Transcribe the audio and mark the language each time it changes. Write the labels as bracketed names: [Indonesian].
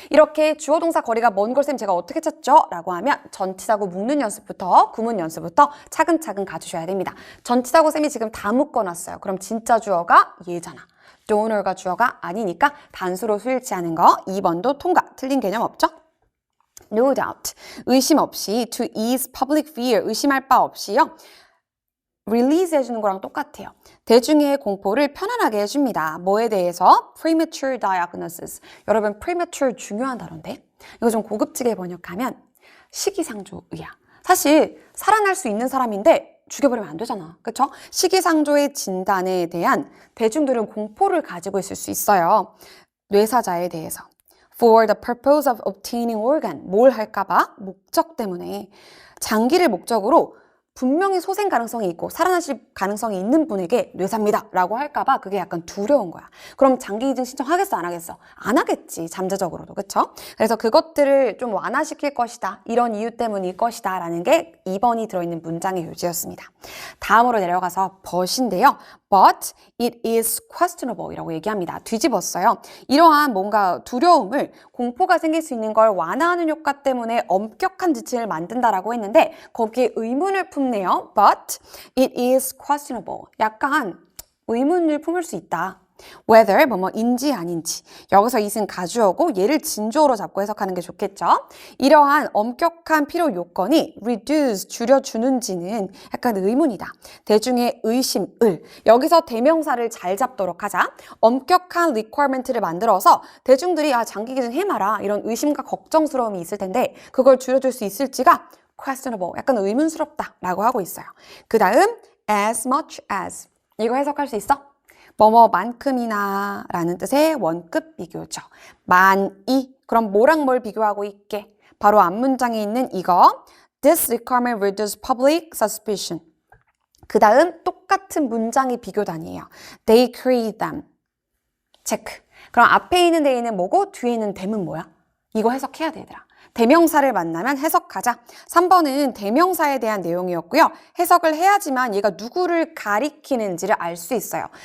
[Korean] 이렇게 주어 동사 거리가 먼 걸 쌤 제가 어떻게 찾죠? 라고 하면 전치사구 묶는 연습부터 구문 연습부터 차근차근 가주셔야 됩니다. 전치사구 쌤이 지금 다 묶어놨어요. 그럼 진짜 주어가 얘잖아. donor가 주어가 아니니까 단수로 수일치하는 거. 2번도 통과. 틀린 개념 없죠? [English] No doubt. [Korean] 의심 없이 [English] to ease public fear. [Korean] 의심할 바 없이요. release 해주는 거랑 똑같아요. 대중의 공포를 편안하게 해줍니다. 뭐에 대해서? [English] premature diagnosis. [Korean] 여러분 premature 중요한 단어인데 이거 좀 고급지게 번역하면 시기상조의야. 사실 살아날 수 있는 사람인데 죽여버리면 안 되잖아. 그쵸? 시기상조의 진단에 대한 대중들은 공포를 가지고 있을 수 있어요. 뇌사자에 대해서. [English] For the purpose of obtaining organ. [Korean] 뭘 할까봐? 목적 때문에. 장기를 목적으로 분명히 소생 가능성이 있고 살아나실 가능성이 있는 분에게 뇌사입니다 라고 할까봐 그게 약간 두려운 거야. 그럼 장기 이중 신청하겠어 안 하겠어? 안 하겠지. 잠재적으로도. 그쵸? 그래서 그것들을 좀 완화시킬 것이다. 이런 이유 때문일 것이다 라는 게 2번이 들어있는 문장의 요지였습니다. 다음으로 내려가서 but인데요. [English] But it is questionable [Korean] 이라고 얘기합니다. 뒤집었어요. 이러한 뭔가 두려움을 공포가 생길 수 있는 걸 완화하는 효과 때문에 엄격한 지침을 만든다라고 했는데 거기에 의문을 품네요. [English] But it is questionable. [Korean] 약간 의문을 품을 수 있다. whether 뭐뭐인지 아닌지. 여기서 it은 가주어고 얘를 진주어로 잡고 해석하는 게 좋겠죠. 이러한 엄격한 필요 요건이 reduce 줄여주는지는 약간 의문이다. 대중의 의심을 여기서 대명사를 잘 잡도록 하자. 엄격한 requirement를 만들어서 대중들이 장기 기준 해마라 이런 의심과 걱정스러움이 있을 텐데 그걸 줄여줄 수 있을지가 questionable 약간 의문스럽다 라고 하고 있어요. 그 다음 [English] as much as [Korean] 이거 해석할 수 있어? 뭐뭐만큼이나 라는 뜻의 원급 비교죠. 만이 그럼 뭐랑 뭘 비교하고 있게? 바로 앞문장에 있는 이거 [English] This requirement reduces public suspicion. [Korean] 그 다음 똑같은 문장의 비교단이에요. [English] They create them. 체크. [Korean] 그럼 앞에 있는 they는 뭐고 뒤에 있는 them은 뭐야? 이거 해석해야 돼 얘들아. 대명사를 만나면 해석하자. 3번은 대명사에 대한 내용이었고요. 해석을 해야지만 얘가 누구를 가리키는지를 알 수 있어요.